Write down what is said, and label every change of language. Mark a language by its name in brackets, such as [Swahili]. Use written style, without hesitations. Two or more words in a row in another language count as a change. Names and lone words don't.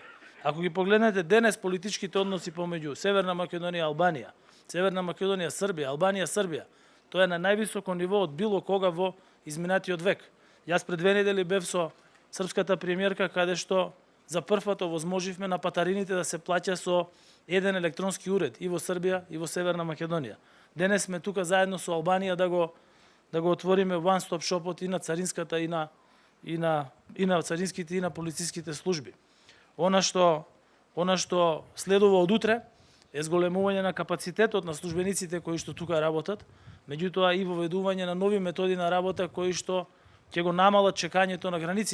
[Macedonian] Ако ги погледнете денес политичките односи помеѓу Северна Македонија и Албанија, Северна Македонија, Србија, Албанија, Србија, тоа е на највисоко ниво од било кога во изминатиот век. Јас пред 2 недели бев со српската премиерка каде што за прв пат овозможивме на патарините да се плаќа со еден електронски уред и во Србија и во Северна Македонија. Денес сме тука заедно со Албанија да го отвориме [English] one stop shopот [Macedonian] и на царинската и на царинските и на полициските служби. Она што следува од утре е зголемување на капацитетот на службениците кои што тука работат, меѓутоа и воведување на нови методи на работа кои што ќе го намалат чекањето на границите.